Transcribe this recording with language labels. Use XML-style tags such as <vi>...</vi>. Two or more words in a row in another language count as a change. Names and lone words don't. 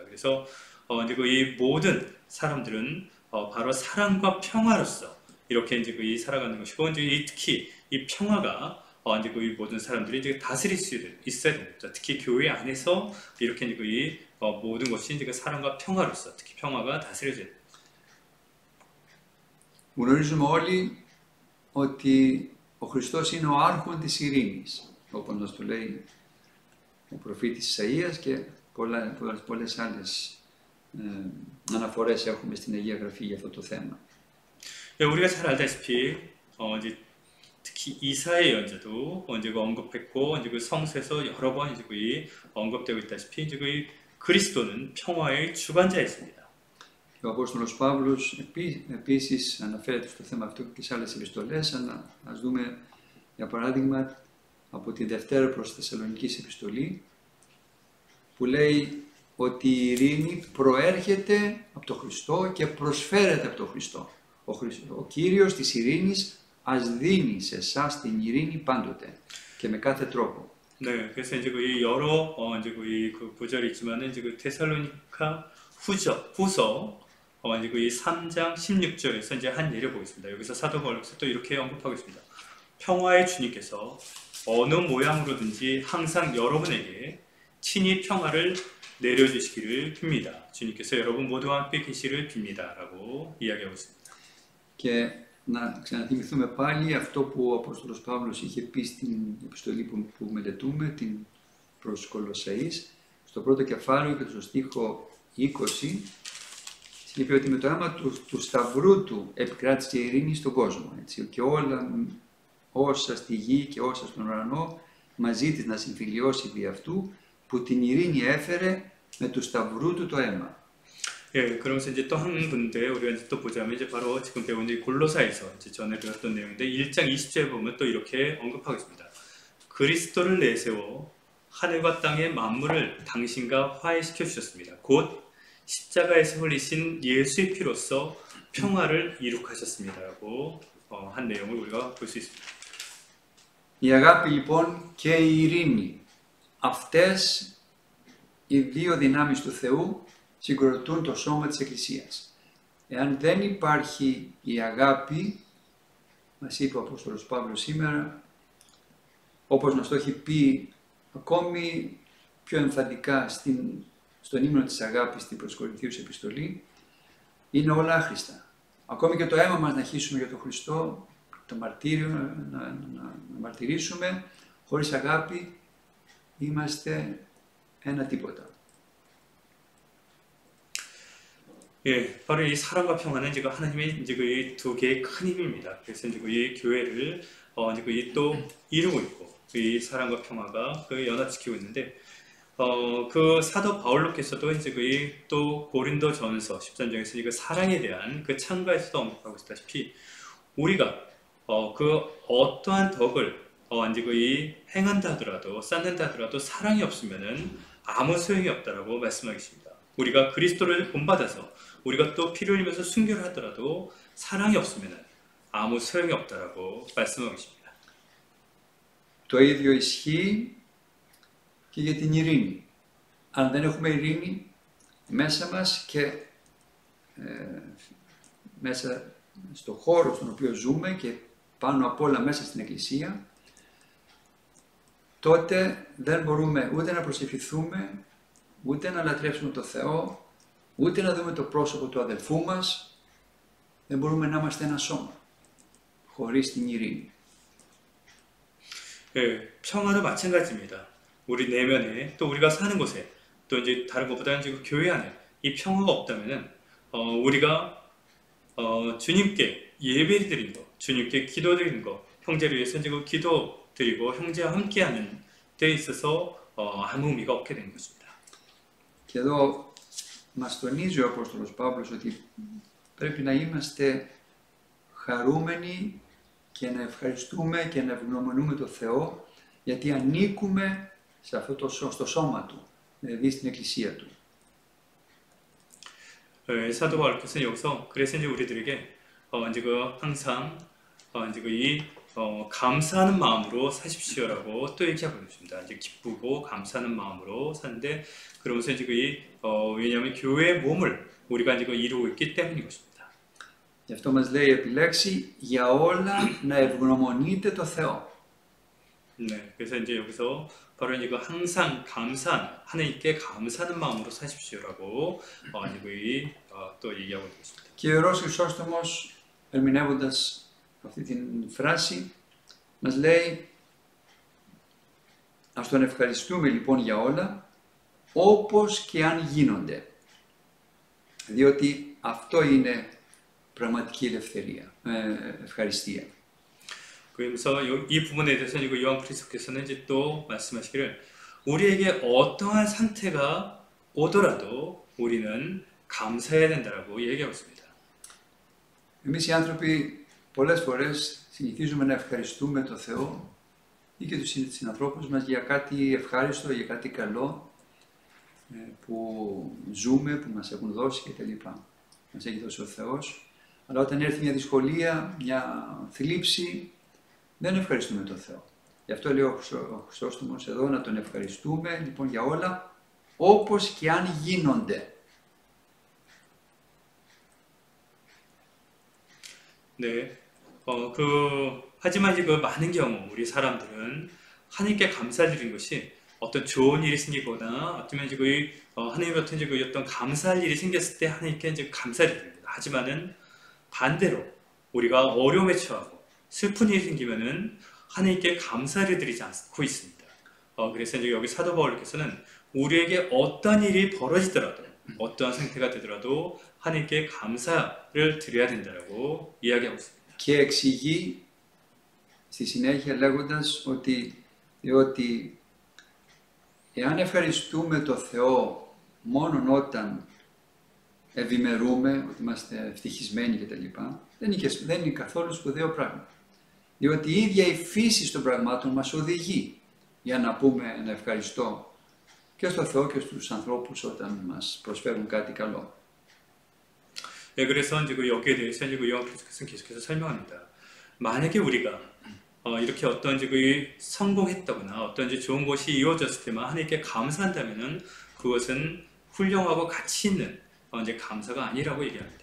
<ko>그래서 이제 이 모든 사람들은 바로 사랑과 평화로서 이렇게 이제 살아가는 것이고 이제 특히 이 평화가 이제 이 모든 사람들이 이제 다스릴 수 있어야 됩니다. 특히 교회 안에서 이렇게 이제 모든 것이 이제 사랑과 평화로서 특히 평화가 다스려져야 됩니다.</ko> <el>Γνωρίζουμε όλοι ότι ο Χριστός είναι ο άρχον της ειρήνης, όπως μας το λέει ο προφήτης Ισαΐας και πολλές άλλες αναφορές έχουμε στην Αγία Γραφή για αυτό το θέμα.</el> <ko>네, 우리가 잘 알다시피 이제 특히 이사의 연자도 이제 언급했고 이제 그 성서에서 여러 번 이제 언급되고 있다시피 이제 그리스도는 평화의 주관자였습니다.</ko> <el>Ο Απόστολος Παύλος επίσης αναφέρεται στο θέμα αυτό και σε άλλες επιστολές, αλλά ας δούμε για παράδειγμα από τη Δευτέρα προς Θεσσαλονικής επιστολή που λέει ότι η ειρήνη προέρχεται από τον Χριστό και προσφέρεται από τον Χριστό. Ο Κύριος της ειρήνης ας δίνει σε εσάς την ειρήνη πάντοτε και με κάθε τρόπο.</el> <ko>네, 그래서 이제 여러 이제 그 구절이 있지만은 이제 데살로니가 후서 이제 3장 16절에서 이제 한 예를 보겠습니다. 여기서 사도 바울께서 또 이렇게 언급하고 있습니다. 평화의 주님께서 어느 모양으로든지 항상 여러분에게 친히 평화를 내려주시기를 빕니다. 주님께서 여러분 모두와 함께 계시기를 빕니다라고 이야기하고 있습니다.</ko> <el>Και να ξαναθυμηθούμε πάλι αυτό που ο Απόστολος Παύλος είχε πει στην επιστολή που μελετούμε, την προς Κολοσσαείς, στο πρώτο κεφάλαιο και στο στίχο 20, είπε ότι με το αίμα του σταυρού του επικράτησε η ειρήνη στον κόσμο. Έτσι, και όλα όσα στη γη και όσα στον ουρανό μαζί της να συμφιλιώσει δι' αυτού που την ειρήνη έφερε με του σταυρού του το αίμα.</el> <ko>예, 그러면서 이제 또 한 군데 우리가 이제 또 보자면 이제 바로 지금 배운 이 골로사에서 이제 전에 배웠던 내용인데 1장 20절에 보면 또 이렇게 언급하고 있습니다. 그리스도를 내세워 하늘과 땅의 만물을 당신과 화해시켜 주셨습니다. 곧 십자가에서 흘리신 예수의 피로써 평화를 이룩하셨습니다라고 한 내용을 우리가 볼 수 있습니다.</ko> <el>Η αγάπη λοιπόν και η ειρήνη, αυτές οι δύο δυνάμεις του Θεού συγκροτούν το σώμα της Εκκλησίας. Εάν δεν υπάρχει η αγάπη, μας είπε ο Απόστολος Παύλος σήμερα, όπως μας το έχει πει ακόμη πιο εμφαντικά στον ύμνο της αγάπης στην προς Κορινθίους επιστολή, είναι όλα άχρηστα. Ακόμη και το αίμα μας να χύσουμε για τον Χριστό, το μαρτύριο, να μαρτυρήσουμε, χωρίς αγάπη είμαστε ένα τίποτα.</el> <ko>예, 바로 이 사랑과 평화는 이제 하나님의 이제 이 두 개의 큰 힘입니다. 그래서 이제 이 교회를 이제 또 이루고 있고 이 사랑과 평화가 연합시키고 있는데 그 사도 바울로께서도 이제 또 고린도전서 13장에서 이 사랑에 대한 그 창가에서도 언급하고 있다시피 우리가 그 어떠한 덕을 이제 이 행한다 하더라도 쌓는다 하더라도 사랑이 없으면은 아무 소용이 없다라고 말씀하겠습니다. 우리가 그리스도를 본받아서 우리가 또 피를 흘리면서 순교를 하더라도 사랑이 없으면은 아무 소용이 없다라고 말씀하고 있습니다.</ko> <el>Το ίδιο ισχύει και για την ειρήνη. Αν δεν έχουμε ειρήνη μέσα μας και μέσα στο χώρο στον οποίο ζούμε και πάνω απ' όλα μέσα στην Εκκλησία, τότε δεν μπορούμε ούτε να προσευχηθούμε, ούτε να λατρεύσουμε τον Θεό, ούτε να δούμε το πρόσωπο του αδελφού μας, δεν μπορούμε να είμαστε ένα σώμα, χωρίς την ειρήνη.</el> <ko>예, 평화도 마찬가지입니다. 우리 내면에 또 우리가 사는 곳에 또 이제 다른 것보다는 지금 교회 안에 이 평화가 없다면은 우리가 주님께 예배 드리는 거, 주님께 기도 드리는 거, 형제를 위해서 지금 기도 드리고 형제와 함께하는 데 있어서 아무 의미가 없게 되는 것입니다.</ko> <el>Και εδώ μας τονίζει ο Απόστολος Παύλος ότι πρέπει να είμαστε χαρούμενοι και να ευχαριστούμε και να ευγνωμονούμε τον Θεό γιατί ανήκουμε σε αυτό στο σώμα Του, δηλαδή στην Εκκλησία Του.</el> <ko>사도 바울께서는 여기서 그래서 이제 우리들에게 이제 항상 이제 이 감사하는 마음으로 사십시오라고 또 얘기하고 있습니다. 이제 기쁘고 감사하는 마음으로 사는데 그러면서 이제 왜냐하면 교회의 몸을 우리가 이제 이루고 있기 때문인 것입니다.</ko> <el>Γι' αυτό μας λέει επιλέξει για όλα να ευγνωμονείτε το Θεό.</el> <ko>네, 그래서 이제 여기서 바로 이제 항상 감사한 하나님께 감사하는 마음으로 사십시오라고 이제 또 얘기하고 있습니다.</ko> <el>Και ο Ιερός Χρυσόστομος, ερμηνεύοντας αυτή την φράση, μας λέει ας τον ευχαριστούμε λοιπόν για όλα, όπως και αν γίνονται. Διότι αυτό είναι πραγματική ελευθερία, ευχαριστία.</el> <ko>그래서 이 부분에 대해서 요한 그리스도께서는 이제 또 말씀하시기를 우리에게 어떠한 상태가 오더라도 우리는 감사해야 된다라고 얘기하고 있습니다.</ko> <el>Εμείς οι άνθρωποι πολλές φορές συνηθίζουμε να ευχαριστούμε τον Θεό ή και τους συνανθρώπους μας για κάτι ευχάριστο, για κάτι καλό που ζούμε, που μας έχουν δώσει κτλ. Μας έχει δώσει ο Θεός. Αλλά όταν έρθει μια δυσκολία, μια θλίψη, δεν ευχαριστούμε τον Θεό. Γι' αυτό λέει ο Χρυσόστομος εδώ να τον ευχαριστούμε λοιπόν για όλα, όπως και αν γίνονται.</el> <ko>네, 하지만 이제 많은 경우 우리 사람들은 하나님께 감사드리는 것이 어떤 좋은 일이 생기거나 어쩌면 이제 하나님으로부터 이제 어떤 감사할 일이 생겼을 때 하나님께 이제 감사를 드립니다. 하지만은 반대로 우리가 어려움에 처하고 슬픈 일이 생기면은 하나님께 감사를 드리지 않고 있습니다. 그래서 이제 여기 사도 바울께서는 우리에게 어떤 일이 벌어지더라도 어떠한 상태가 되더라도 하나님께 감사를 드려야 된다라고 이야기하고 있습니다.</ko> <el>Και εξηγεί στη συνέχεια λέγοντας ότι διότι εάν ευχαριστούμε το Θεό μόνον όταν ευημερούμε, ότι είμαστε ευτυχισμένοι κτλ. Δεν είναι καθόλου σπουδαίο πράγμα. Διότι η ίδια η φύση των πραγμάτων μας οδηγεί για να πούμε ένα ευχαριστώ και στο Θεό και στους ανθρώπους όταν μας προσφέρουν κάτι καλό.</el> <ko>네, 그래서 이제 여기에 대해서 이제 요한 그리스도께서는 계속해서 설명합니다. 만약에 우리가 이렇게 어떤 이제 성공했다거나 어떤 이제 좋은 것이 이루어졌을 때만 하나님께 감사한다면은 그것은 훌륭하고 가치 있는 이제 감사가 아니라고 얘기합니다.</ko>